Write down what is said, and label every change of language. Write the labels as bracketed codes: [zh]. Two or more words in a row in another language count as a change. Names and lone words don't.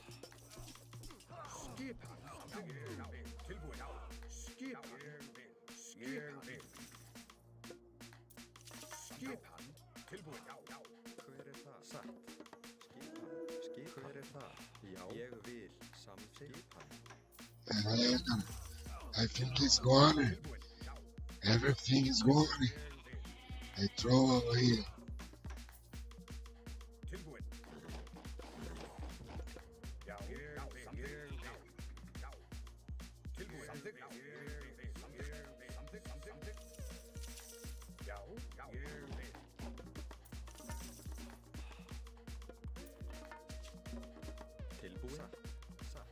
[is] Skipan. Tilbúin. Já. Skipan. Skipan. Skipan. Tilbúin. Já. Hver er það? Satt. Skipan. Hver er það? Já. Ég vil. Skipan. [en] I think it's gone. Everything is gone. I throw away. [is] Tilbúin. Já. Samþykkt. Já. Tilbúin. Samþykkt. Samþykkt. Já. Tilbúin. Satt.